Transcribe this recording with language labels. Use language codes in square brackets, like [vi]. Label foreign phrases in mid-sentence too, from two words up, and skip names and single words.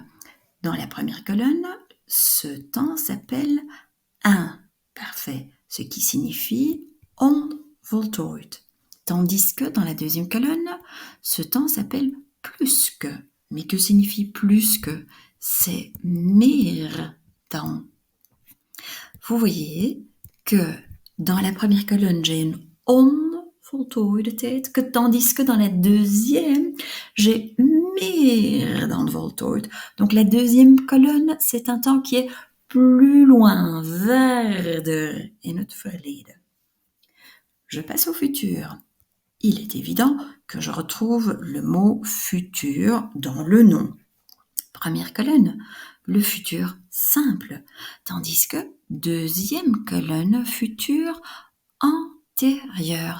[fr] Dans la première colonne, ce temps s'appelle imparfait, ce qui signifie onvoltooid. Tandis que dans la deuxième colonne, ce temps s'appelle plus que. Mais que signifie plus que? C'est [nl] meer dan. [fr] Vous voyez que dans la première colonne, j'ai une [nl] onvoltooide tijd, [fr] tandis que dans la deuxième, j'ai [nl] meer dan voltooid. [fr] Donc la deuxième colonne, c'est un temps qui est plus loin, [nl] verder, in het verleden. [fr] Je passe au futur. Il est évident que je retrouve le mot futur dans le nom. Première colonne, le futur simple, tandis que deuxième colonne, futur antérieur.